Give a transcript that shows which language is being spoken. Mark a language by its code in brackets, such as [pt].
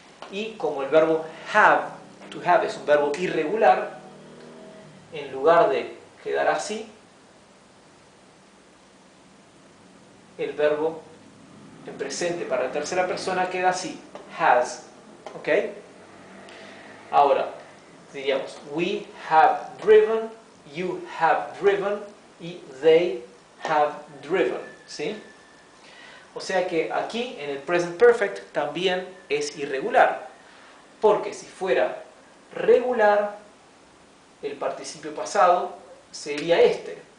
[es] Y como el verbo have, to have, es un verbo irregular, en lugar de quedar así, el verbo en presente para la tercera persona queda así, has. ¿Ok? Ahora, diríamos, [en] we have driven, you have driven [es] y [en] they have driven. [es] ¿Sí? O sea que aquí en el present perfect también es irregular. Porque si fuera regular, el participio pasado sería este.